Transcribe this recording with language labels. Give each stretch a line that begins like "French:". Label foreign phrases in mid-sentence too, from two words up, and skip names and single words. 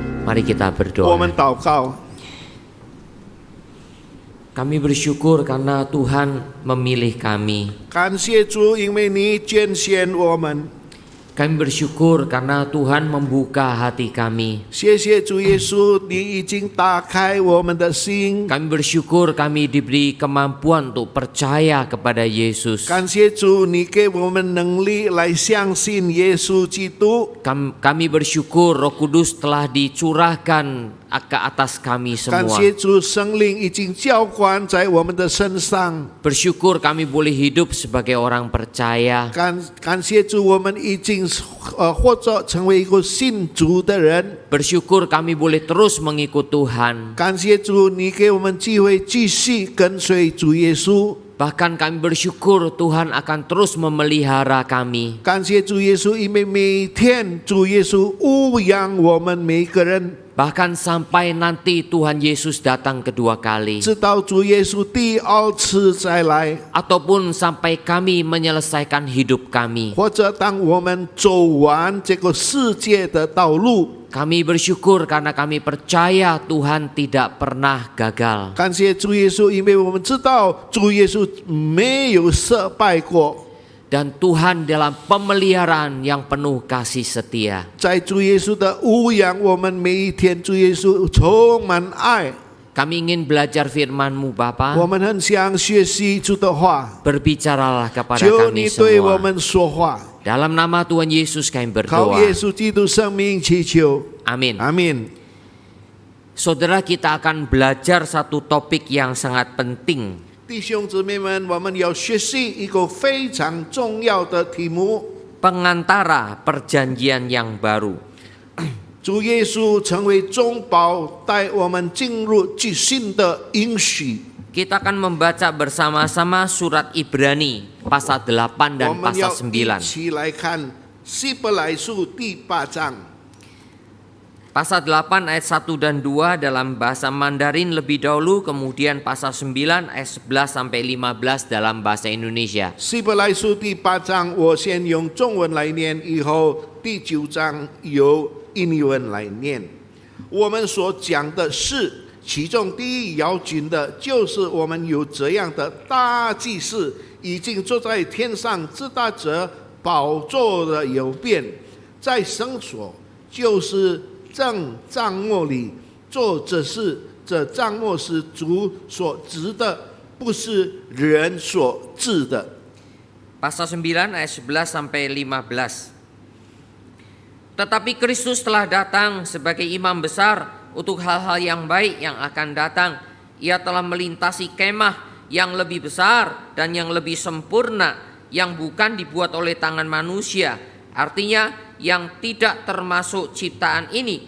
Indonesian: Mari kita
Chinese: 我
Indonesian: berdoa.
Chinese: 们祷告，
Indonesian: Kami bersyukur karena Tuhan memilih kami.
Chinese: 感谢主，因为你拣选我们。
Indonesian: Kami bersyukur karena Tuhan membuka hati kami.
Chinese: 谢谢主耶稣，你已经打开我们的心。
Indonesian: Kami bersyukur kami diberi kemampuan untuk percaya kepada Yesus.
Chinese: 感谢主，你给我们能力来相信耶稣基督。
Indonesian: Kami bersyukur Roh Kudus telah dicurahkan ke atas kami
Chinese: 感
Indonesian: semua.
Chinese: 谢主，圣灵已经浇灌在我们的身上。
Indonesian: Bersyukur kami boleh hidup sebagai orang percaya.
Chinese: 感谢主，我们已经或者成为一个信主的人。
Indonesian: Bersyukur kami boleh terus mengikut Tuhan.
Chinese: 感谢主，你给我们机会继续跟随主耶稣。
Indonesian: Bahkan kami bersyukur Tuhan akan terus memelihara kami.
Chinese: 感谢主耶稣，因为每天主耶稣牧养我们每个人，
Indonesian: Bahkan sampai nanti Tuhan Yesus datang kedua kali.
Chinese: 直到主耶稣第二次再来，
Indonesian: Ataupun sampai kami menyelesaikan hidup kami.
Chinese: 或者当我们走完这个世界的道路。
Indonesian: Kami bersyukur karena kami percaya Tuhan tidak pernah gagal.
Chinese: 感谢主耶稣，因为我们知道主耶稣没有失败过。
Indonesian: Dan Tuhan dalam pemeliharaan yang penuh kasih setia.
Chinese: 在主耶稣的牧养，我们每一天主耶稣充满爱。
Indonesian: Kami ingin belajar firman-Mu
Chinese: 我
Indonesian: Bapa.
Chinese: 们很想学习主的话，
Indonesian: Berbicaralah kepada
Chinese: 求
Indonesian: kami
Chinese: 你对我
Indonesian: semua.
Chinese: 们说话。
Indonesian: Dalam nama Tuhan Yesus kami
Chinese: 靠
Indonesian: berdoa.
Chinese: 耶稣基督生命祈求，
Indonesian: Amin.
Chinese: 阿门。
Indonesian: Saudara, kita akan belajar satu topik yang sangat penting.
Chinese: 弟兄姊妹们，我们要学习一个非常重要的题目。
Indonesian: Pengantara perjanjian yang baru.
Chinese: 主耶稣成为中保，带我们进入最新的应许。
Indonesian: Kita akan membaca bersama-sama surat Ibrani pasal 8 dan
Chinese: 我们要
Indonesian: pasal 9.
Chinese: 一起来看希伯来书第8章。
Indonesian: Pasal 8 ayat 1 dan 2 dalam bahasa Mandarin lebih dahulu, kemudian pasal 9 ayat 11 sampai 15 dalam bahasa Indonesia.
Chinese: 希伯来书第8章，我先用中文来念，以后第9章由英文来念。我们所讲的是，其中第一要紧的，就是我们有这样的大祭司，已经坐在天上至大者宝座的右边，在圣所，就是正帐幕里做这事。这帐幕是主所指的，不是人所治的。
Indonesian: Pasal 9 ayat 11 sampai 15. Tetapi Kristus telah datang sebagai imam besar untuk hal-hal yang baik yang akan datang. Ia telah melintasi kemah yang lebih besar dan yang lebih sempurna, yang bukan dibuat oleh tangan manusia, artinya yang tidak termasuk ciptaan ini.